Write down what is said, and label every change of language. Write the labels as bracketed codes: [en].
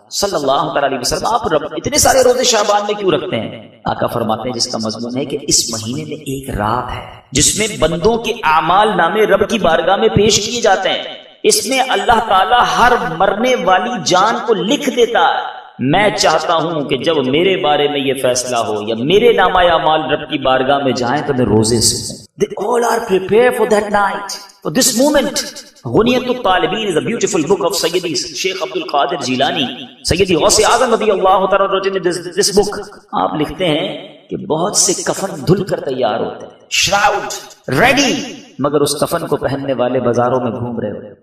[ur] صلی اللہ تعالی علیہ وسلم، آپ اتنے سارے روزے شعبان میں کیوں رکھتے ہیں؟ آقا فرماتے ہیں جس کا مضمون ہے کہ اس مہینے میں ایک رات ہے جس میں بندوں کے اعمال نامے رب کی بارگاہ میں پیش کیے جاتے ہیں۔ اس میں اللہ تعالیٰ ہر مرنے والی جان کو لکھ دیتا ہے میں چاہتا ہوں کہ جب میرے بارے میں یہ فیصلہ ہو یا میرے نامہ اعمال رب کی بارگاہ میں جائیں تو میں روزے سے ہوں. [en] They all are prepared for that night, for this moment. غنیت الطالبین is a beautiful book of سیدی شیخ عبد القادر جیلانی, سیدی غوث اعظم رضی اللہ تعالیٰ عنہ. [ur] this book آپ لکھتے ہیں کہ بہت سے کفن دھل کر تیار ہوتے ہیں, شراؤڈ ریڈی, مگر اس کفن کو پہننے والے بازاروں میں گھوم رہے ہوتے ہیں.